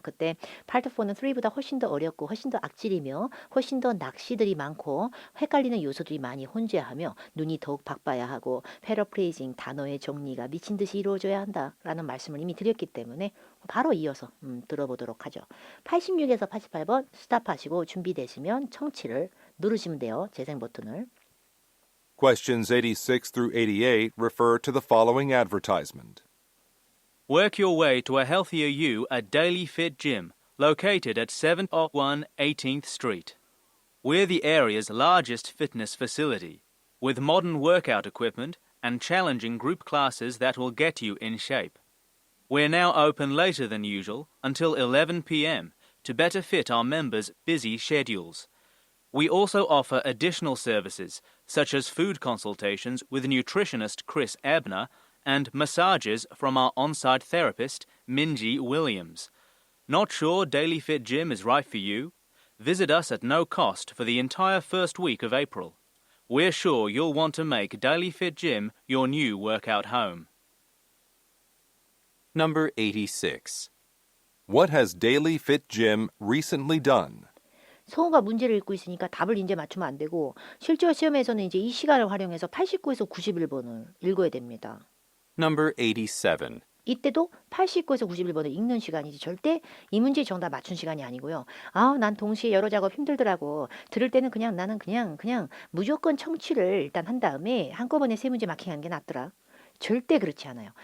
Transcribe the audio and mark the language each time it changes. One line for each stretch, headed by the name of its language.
Korean: 그때 파트 4는 3보다 훨씬 더 어렵고 훨씬 더 악질이며 훨씬 더 낚시들이 많고 헷갈리는 요소들이 많이 혼재하며 눈이 더욱 바빠야 하고 패러프레이징 단어의 정리가 미친 듯이 이루어져야 한다라는 말씀을 이미 드렸기 때문에 바로 이어서 들어보도록 하죠. 86에서 88번 스탑하시고 준비되시면 청취를 누르시면 돼요. 재생 버튼을.
English: Questions 86 through 88 refer to the following advertisement. Work your way to a healthier you at Daily Fit Gym, located at 701 18th Street. We're the area's largest fitness facility, with modern workout equipment and challenging group classes that will get you in shape. We're now open later than usual until 11 p.m. to better fit our members' busy schedules. We also offer additional services, such as food consultations with nutritionist Chris Ebner and massages from our on-site therapist, Minji Williams. Not sure Daily Fit Gym is right for you? Visit us at no cost for the entire first week of April. We're sure you'll want to make Daily Fit Gym your new workout home. Number 86. What has Daily Fit Gym recently done?
Korean: 성우가 문제를 읽고 있으니까 답을 이제 맞추면 안 되고 실제 시험에서는 이제 이 시간을 활용해서 89에서 91번을 읽어야 됩니다.
English: Number 87.
Korean: 이때도 89에서 91번을 읽는 시간이지 절대 이 문제 정답 맞춘 시간이 아니고요. 난 동시에 여러 작업 힘들더라고. 들을 때는 그냥 나는 그냥 무조건 청취를 일단 한 다음에 한꺼번에 세 문제 마킹하는 게 낫더라. 절대 그렇지 않아요.